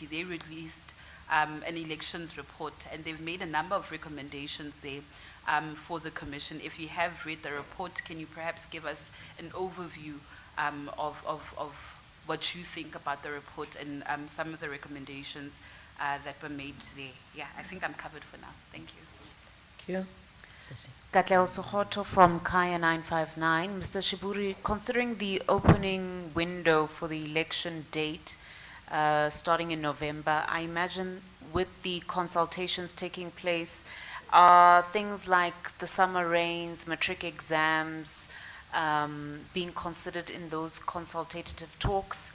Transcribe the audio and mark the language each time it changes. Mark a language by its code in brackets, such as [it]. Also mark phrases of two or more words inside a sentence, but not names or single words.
[en] They released an elections report, and they've made a number of recommendations there for the Commission. If you have read the report, can you perhaps give us an overview of what you think about the report and some of the recommendations that were made there? Yeah, I think I'm covered for now. Thank you. Thank you. Sesi. Katlego Sohoto from Kaya 959. Mr. Shiburi, considering the opening window for the election date starting in November, I imagine with the consultations taking place, are things like the summer rains, matric exams, being considered in those consultative talks?